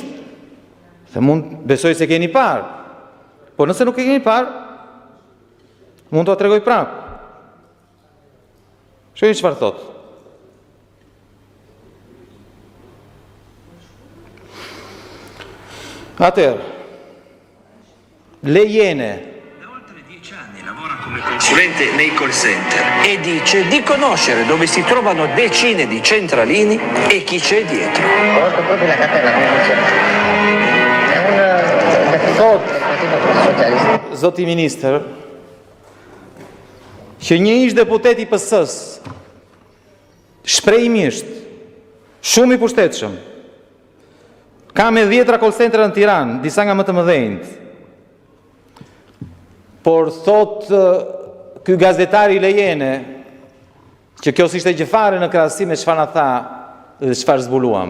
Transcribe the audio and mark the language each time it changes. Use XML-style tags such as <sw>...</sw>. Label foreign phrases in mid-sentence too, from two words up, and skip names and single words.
<sq>Dhe mund besoj se keni parë. Po nëse nuk e keni parë, mund t'ua tregoj prapë. Shojnë çfarë thot. Atëherë, Lejene</sq> <it>come consulente nei</it> <en>call center</en> <it>e dice di conoscere dove si trovano decine di centralini e chi c'è dietro. Conosco proprio la cartella come funziona. È un default del Partito Socialista.</it> <sq>Zoti ministër, që një ish deputet i PS-s, shprehjimisht, shumë i pushtetshëm, ka me 10</sq> <en>call center</en> <sq>në Tiranë, disa nga më të mëdhenjt. Por thot ky gazetari Lejene që kjo s'ishte gjë fare në krahasim me çfarë na tha dhe çfarë zbuluam.</sq>